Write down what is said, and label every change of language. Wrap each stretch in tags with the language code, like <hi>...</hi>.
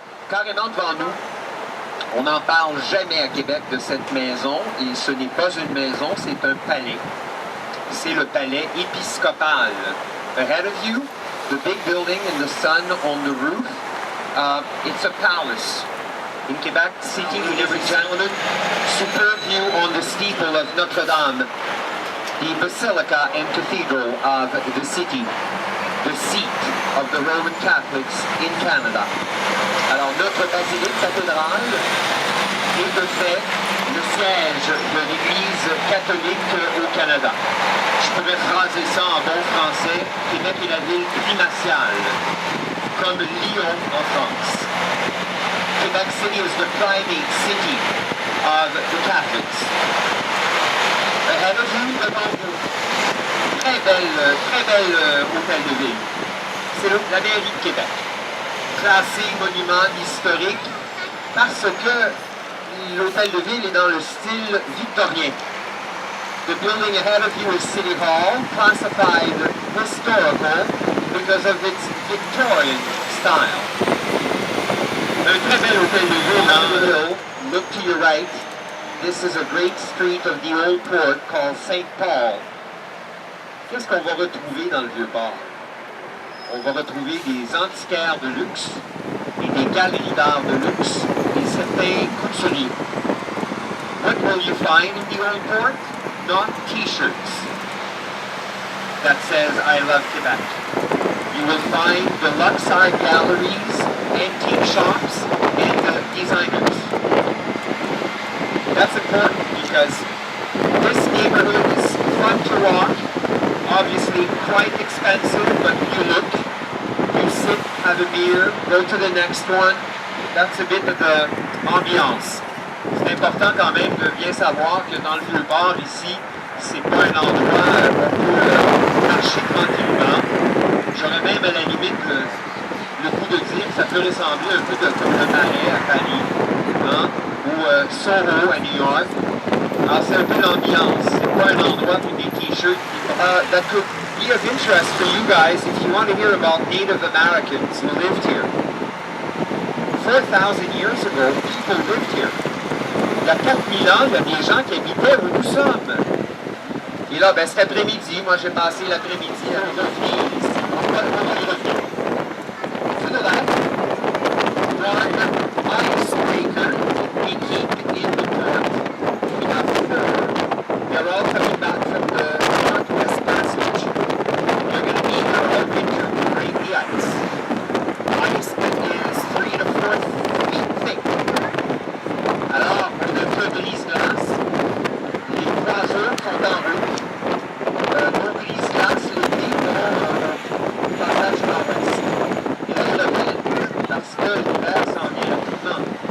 <fr>voit devant nous, on n'en parle jamais à Québec de cette maison, et ce n'est pas une maison, c'est un palais. C'est le palais épiscopal.</fr> <en>Ahead of you, the big building and the sun on the roof, it's a palace. In Quebec City, ladies and gentlemen, superb view on the steeple of Notre Dame, the basilica and cathedral of the city, the seat of the Roman Catholics in Canada.</en> <fr>Alors, notre basilique cathédrale est de fait le siège de l'Église catholique au Canada. Je pourrais phraser ça en bon français. Québec est la ville primatiale, comme Lyon en France.</fr> <en>Quebec City is the primate city of the Catholics. Ahead of you,</en> <fr>devant vous, très belle hôtel de ville. C'est la mairie de Québec, classé monument historique parce que l'hôtel de ville est dans le style victorien.</fr> <en>The building ahead of you is City Hall, classified historical because of its Victorian style.</en> <fr>Un très bel hôtel de ville</fr> <en>on the hill. Look to your right. This is a great street of the old port called St. Paul.</en> <fr>Qu'est-ce qu'on va retrouver dans le Vieux-Port? On va retrouver des antiquaires de luxe et des galeries d'art de luxe et certains couturiers.</fr> <en>What will you find in the old port? Not t-shirts that says I love Quebec. You will find deluxe art galleries, antique shops, and designers. That's important because this neighborhood is fun to walk, obviously quite expensive, but you look, you sit, have a beer, go to the next one. That's a bit of the ambiance.</en> <fr>C'est important quand même de bien savoir que dans le Vieux-Port, ici, c'est pas un endroit où on peut marcher tranquillement. J'aurais même à la limite le coup de dire que ça peut ressembler un peu comme le Marais à Paris, hein, ou Soho à New York. Alors c'est un peu l'ambiance, c'est pas un endroit où des t-shirts.</fr> <en>That could be of interest for you guys if you want to hear about Native Americans who lived here. 4,000 years ago, people lived here.</en> <fr>Il y a 4000 ans, il y a des gens qui habitaient où nous sommes. Et là, cet après-midi, moi j'ai passé l'après-midi à revenir ici. On va y revenir.</fr> <en>To the left, one icebreaker we keep in the port. We have four. They're all coming back from the Northwest Passage. You're going to need our winter to break the ice. Ice is 3 to 4 feet thick.</en> <fr>Alors, notre brise-glace, les croiseurs sont en route. Nos brise-glaces, l'été, vont passage nord-ouest. Et là, je reviens parce que l'hiver s'en vient rapidement.</fr>